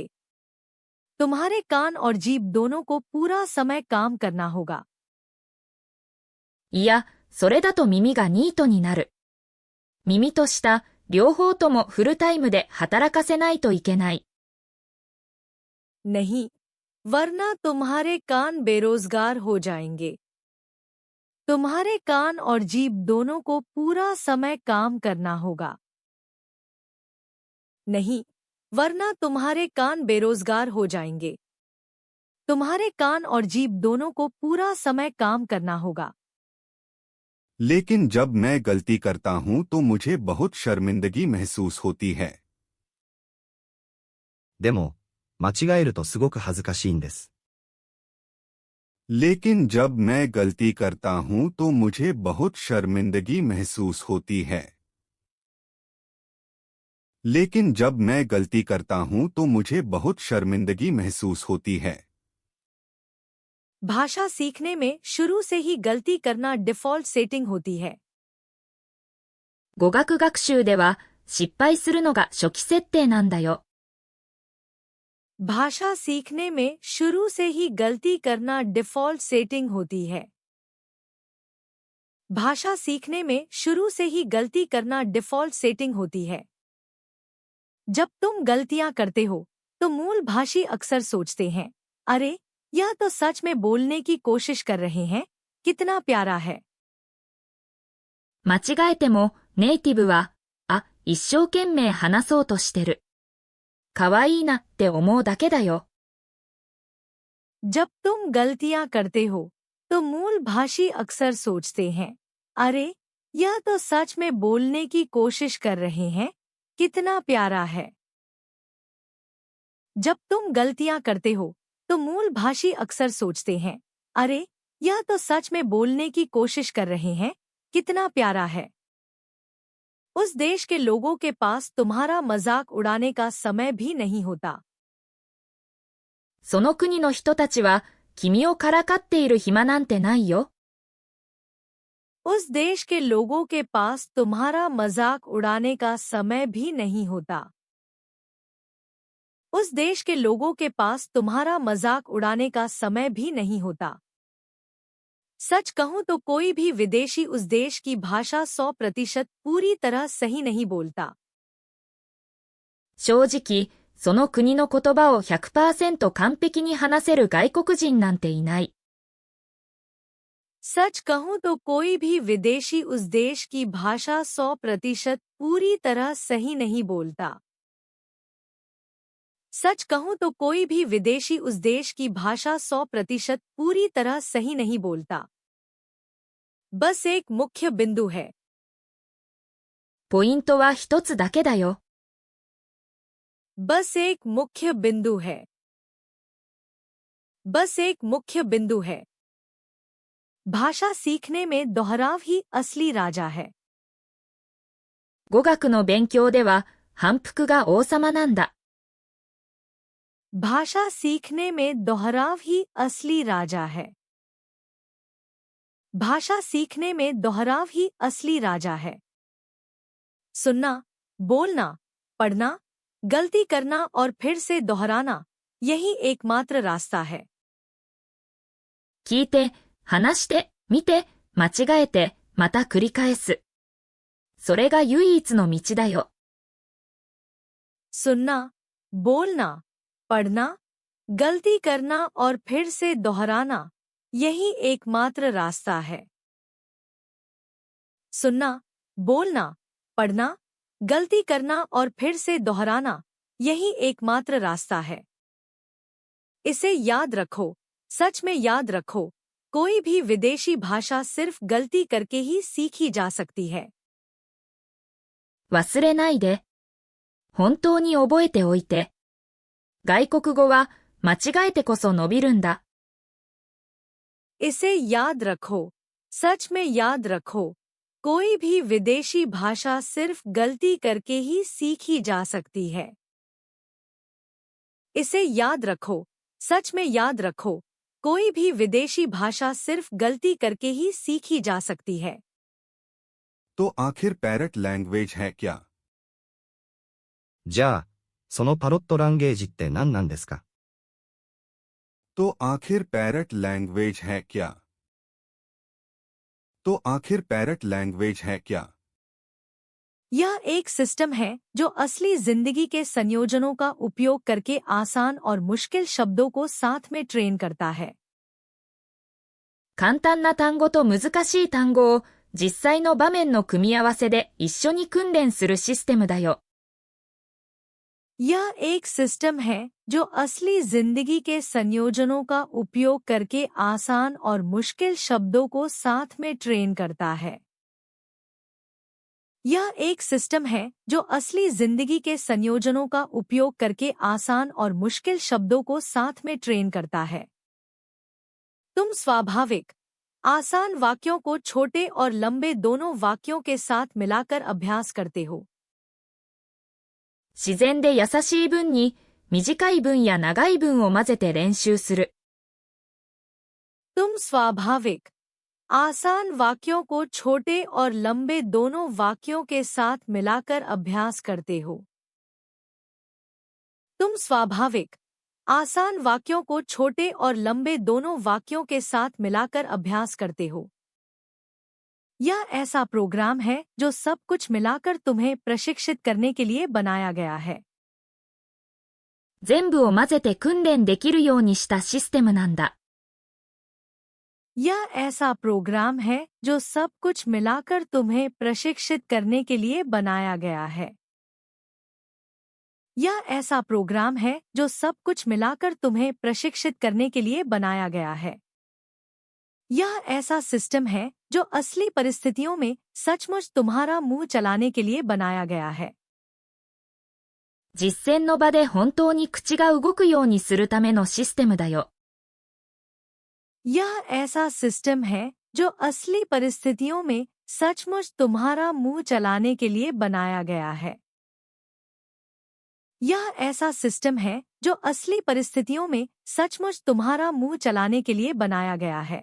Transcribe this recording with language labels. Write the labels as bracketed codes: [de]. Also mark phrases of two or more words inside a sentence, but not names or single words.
[hi] तुम्हारे कान और जीभ दोनों को पूरा समय काम करना होगा। [ja] いや、それだと耳がニートになる。耳と舌、両方ともフルタイムで働かせないといけない。 [hi] नहीं, वरना तुम्हारे कान बेरोजगार हो जाएंगे। तुम्हारे कान और जीभ दोनों को पूरा समय काम करना होगा। नहीं, वरना तुम्हारे कान बेरोजगार हो जाएंगे। तुम्हारे कान और जीभ दोनों को पूरा समय काम करना होगा। लेकिन जब मैं गलती करता हूं तो मुझे बहुत शर्मिंदगी महसूस होती है। [ja] でも、間違えるとすごく恥ずかしいんです。 [hi] लेकिन जब मैं गलती करता हूं तो मुझे बहुत शर्मिंदगी महसूस होती है। लेकिन जब मैं गलती करता हूं तो मुझे बहुत शर्मिंदगी महसूस होती है। भाषा सीखने में शुरू से ही गलती करना [en] default setting [hi] होती है। [ja] 語学学習では失敗するのが初期設定なんだよ。 [hi] भाषा सीखने में शुरू से ही गलती करना [en] default setting [hi] होती है। भाषा सीखने में शुरू से ही गलती करना [en] default setting [hi] होती है। जब तुम गलतियां करते हो तो मूल भाषी अक्सर सोचते हैं, अरे यह तो सच में बोलने की कोशिश कर रहे हैं, कितना प्यारा है। [ja] 間違えてもネイティブは、あ、一生懸命話そうとしてる。かわいいなって思うだけだよ。 [hi] जब तुम गलतियां करते हो तो मूल भाषी अक्सर सोचते हैं, अरे यह तो सच में बोलने की कोशिश कर रहे हैं, कितना प्यारा है। जब तुम गलतियां करते हो तो मूल भाषी अक्सर सोचते हैं, अरे यह तो सच में बोलने की कोशिश कर रहे हैं, कितना प्यारा है। उस देश के लोगों के पास तुम्हारा मजाक उड़ाने का समय भी नहीं होता। [ja] その国の人たちは君をからかっている暇なんてないよ。 [hi] उस देश के लोगों के पास तुम्हारा मजाक उड़ाने का समय भी नहीं होता। उस देश के लोगों के पास तुम्हारा मजाक उड़ाने का समय भी नहीं होता। सच कहूं तो कोई भी विदेशी उस देश की भाषा 100% पूरी तरह सही नहीं बोलता। [ja] 正直、その国の言葉を 100% 完璧に話せる外国人なんていない。 [hi] सच कहूं तो कोई भी विदेशी उस देश की भाषा 100% पूरी तरह सही नहीं बोलता। सच कहूं तो कोई भी विदेशी उस देश की भाषा 100% पूरी तरह सही नहीं बोलता। बस एक मुख्य बिंदु है। [ja] ポイントは一つだけだよ。 [hi] बस एक मुख्य बिंदु है। बस एक मुख्य बिंदु है। भाषा सीखने में दोहराव ही असली राजा है। [ja] 語学の勉強では反復が王様なんだ。 [hi] भाषा सीखने में दोहराव ही असली राजा है। भाषा सीखने में दोहराव ही असली राजा है। सुनना, बोलना, पढ़ना, गलती करना और फिर से दोहराना, यही एकमात्र रास्ता है। [ja] 聞いて、話して、見て、間違えて、また繰り返す。それが唯一の道だよ。 [hi] सुनना, बोलना, पढ़ना, गलती करना और फिर से दोहराना, यही एकमात्र रास्ता है। सुनना, बोलना, पढ़ना, गलती करना और फिर से दोहराना, यही एकमात्र रास्ता है। इसे याद रखो, सच में याद रखो, कोई भी विदेशी भाषा सिर्फ गलती करके ही सीखी जा सकती है। [ja] 忘れないで。本当に覚えておいて。外国語は間違えてこそ伸びるんだ。 [hi] इसे याद रखो, सच में याद रखो, कोई भी विदेशी भाषा सिर्फ गलती करके ही सीखी जा सकती है। इसे याद रखो, सच में याद रखो, कोई भी विदेशी भाषा सिर्फ गलती करके ही सीखी जा सकती है। तो आखिर पैरट लैंग्वेज है क्या? [ja] じゃあ、そのパロットランゲージって何なんですか？ [hi] तो आखिर पैरट लैंग्वेज है क्या? तो आखिर पैरट लैंग्वेज है क्या? यह एक सिस्टम है जो असली जिंदगी के संयोजनों का उपयोग करके आसान और मुश्किल शब्दों को साथ में ट्रेन करता है। [ja] 簡単な単語と難しい単語を実際の場面の組み合わせで一緒に訓練するシステムだよ。 [hi] यह एक सिस्टम है जो असली जिंदगी के संयोजनों का उपयोग करके आसान और मुश्किल शब्दों को साथ में ट्रेन करता है। यह एक सिस्टम है जो असली जिंदगी के संयोजनों का उपयोग करके आसान और मुश्किल शब्दों को साथ में ट्रेन करता है। तुम स्वाभाविक आसान वाक्यों को छोटे और लंबे दोनों वाक्यों के साथ मिलाकर अभ्यास करते हो। [ja] 自然で優しい文に短い文や長い文を混ぜて練習する。 [hi] तुम स्वाभाविक आसान वाक्यों को छोटे और लंबे दोनों वाक्यों के साथ मिलाकर अभ्यास करते हो। तुम स्वाभाविक आसान वाक्यों को छोटे और लंबे दोनों वाक्यों के साथ मिलाकर अभ्यास करते हो। यह ऐसा प्रोग्राम है जो सब कुछ मिलाकर तुम्हें प्रशिक्षित करने के लिए बनाया गया है। [ja] 全部を混ぜて訓練できるようにしたシステムなんだ。 [hi] यह ऐसा प्रोग्राम है जो सब कुछ मिलाकर तुम्हें प्रशिक्षित करने के लिए बनाया गया है। यह ऐसा प्रोग्राम है जो सब कुछ मिलाकर तुम्हें प्रशिक्षित करने के लिए बनाया गया है। यह ऐसा सिस्टम है जो असली परिस्थितियों में सचमुच तुम्हारा मुंह चलाने के लिए बनाया गया है। [ja] 実践の場で本当に口が動くようにするためのシステムだよ。 [hi] यह ऐसा सिस्टम है जो असली परिस्थितियों में सचमुच तुम्हारा मुंह चलाने के लिए बनाया गया है। यह ऐसा सिस्टम है जो असली परिस्थितियों में सचमुच तुम्हारा मुंह चलाने के लिए बनाया गया है।